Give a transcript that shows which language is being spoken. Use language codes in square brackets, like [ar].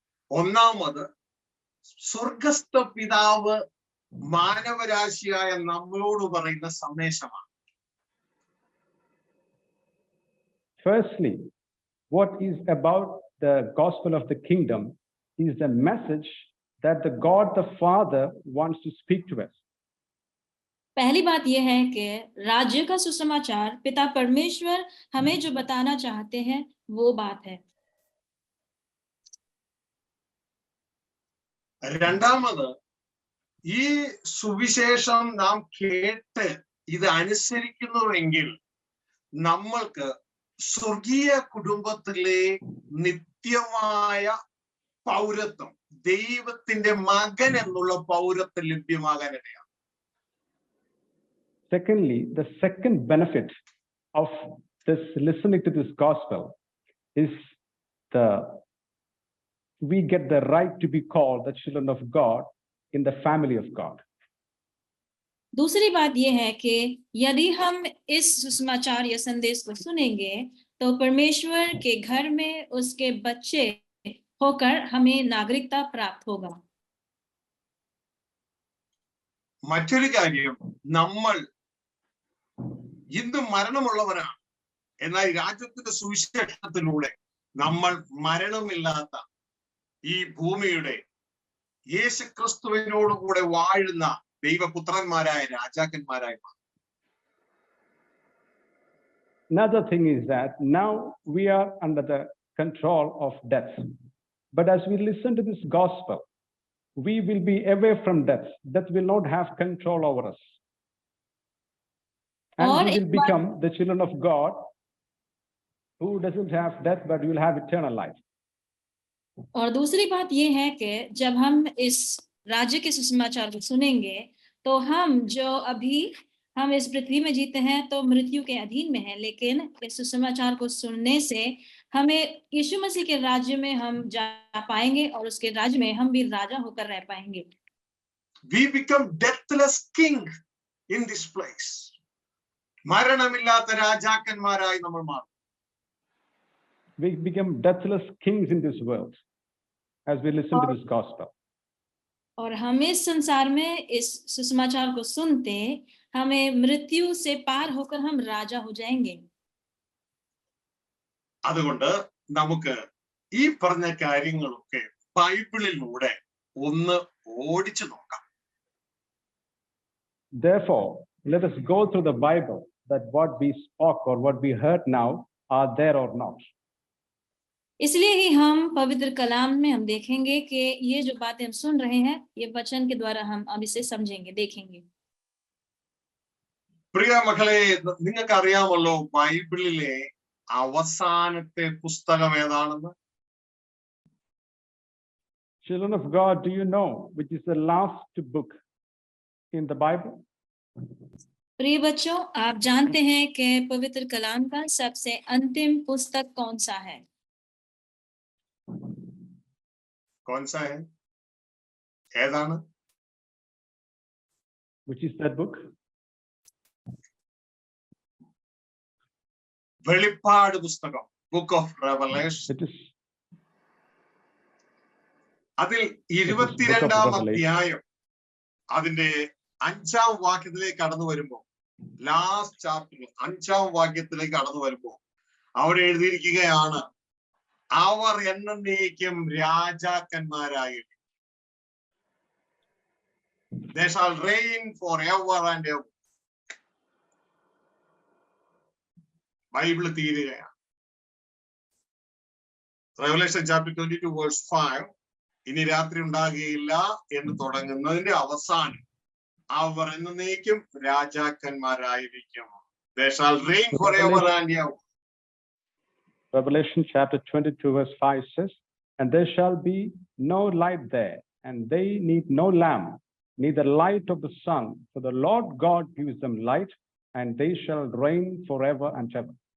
[ml] ഒന്നാമത് സ്വർഗസ്ഥ പിതാവ് മാനവരാശിയായ നമ്മളോട് പറയുന്ന സന്ദേശമാണ്. [en] Firstly, what is about the gospel of the kingdom is the message that the God the Father wants to speak to us. [hi] पहली बात यह है कि राज्य का सुसमाचार पिता परमेश्वर हमें जो बताना चाहते हैं वो बात है. [ml] രണ്ടാമത് ഈ സുവിശേഷം നാം കേട്ട് ഇത് അനുസരിക്കുന്നുവെങ്കിൽ നമ്മൾക്ക് സ്വർഗീയ കുടുംബത്തിലെ നിത്യമായ പൗരത്വം, ദൈവത്തിന്റെ മകൻ എന്നുള്ള പൗരത്വം ലഭ്യമാകാനിടയാണ്. [en] Secondly, the second benefit of this listening to this gospel is we get the right to be called the children of God in the family of God. [hi] दूसरी बात यह है कि यदि हम इस सुसमाचार या संदेश को सुनेंगे तो परमेश्वर के घर में उसके बच्चे होकर हमें नागरिकता प्राप्त होगा. [ml] മറ്റൊരു കാര്യം, നമ്മൾ ഇന്ന് മരണമുള്ളവരാണ്. എന്നാൽ രാജ്യത്തിന്റെ സുവിശേഷത്തിലൂടെ നമ്മൾ മരണമില്ലാത്ത ഈ ഭൂമിയുടെ യേശുക്രിസ്തുവിനോടുകൂടെ വാഴുന്ന ദൈവപുത്രന്മാരായ രാജാക്കന്മാരായി മാറും. [en] Another thing is that now we are under the control of death. But as we listen to this gospel, we will be away from death. Death will not have control over us. And we will become the children of God who doesn't have death, but will have eternal life. [hi] और दूसरी बात ये है कि जब हम इस राज्य के सुसमाचार को सुनेंगे तो हम जो अभी हम इस पृथ्वी में जीते हैं तो मृत्यु के अधीन में हैं, लेकिन इस सुसमाचार को सुनने से हमें यीशु मसीह के राज्य में हम जा पाएंगे और उसके राज्य में हम भी राजा होकर रह पाएंगे. [en] We become deathless king in this place. [ml] മരണമില്ലാത്ത രാജാക്കന്മാരായി നമ്മൾ മാറും. [en] We become deathless kings in this world as we listen to this gospel. [hi] और हम इस संसार में इस सुसमाचार को सुनते हमें मृत्यु से पार होकर हम राजा हो जाएंगे. [ml] അതുകൊണ്ട് നമുക്ക് ഈ പറഞ്ഞ കാര്യങ്ങളൊക്കെ ബൈബിളിലൂടെ ഒന്ന് ഓടിച്ചു നോക്കാം. [en] Therefore, let us go through the Bible that what we spoke or what we heard now are there or not. [hi] इसलिए ही हम पवित्र कलाम में हम देखेंगे कि ये जो बातें हम सुन रहे हैं ये वचन के द्वारा हम अब इसे समझेंगे, देखेंगे. [ml] പ്രിയ മക്കളെ, നിങ്ങൾക്ക് അറിയാമല്ലോ ബൈബിളിലെ അവസാനത്തെ പുസ്തകം ഏതാണെന്ന്? [en] Children of God, do you know which is the last book in the Bible? [hi] प्रिय बच्चों, आप जानते हैं कि पवित्र कलाम का सबसे अंतिम पुस्तक कौन सा है? कौन सा है? [ml] ഏതാണ്? [en] Which is that book? [ml] വെളിപ്പാട് പുസ്തകം, [en] Book of revelation. It is [ml] അതിൽ 22-ാം അധ്യായം അതിന്റെ 5-ാം വാക്യത്തിലേക്ക് കടന്നു വരുമ്പോൾ, [en] last chapter [ml] 5-ാം വാക്യത്തിലേക്ക് കടന്നു വരുമ്പോൾ അവിടെ എഴുതിയിരിക്കുകയാണ്, അവർ എന്നേക്കും രാജാക്കന്മാരായി. [en] They shall reign forever and ever. [ml] Bible തീരുകയാണ്. [en] Revelation chapter 22 verse 5, [ml] ഇനി രാത്രി ഉണ്ടാകുകയില്ല എന്ന് തുടങ്ങുന്നതിന്റെ അവസാനം അവർ എന്നേക്കും രാജാക്കന്മാരായിരിക്കും. [en] They shall reign forever and ever. Revelation chapter 22 verse 5 says, and there shall be no light there, and they need no lamp, neither light of the sun, for the Lord God gives them light, and they shall reign forever and ever.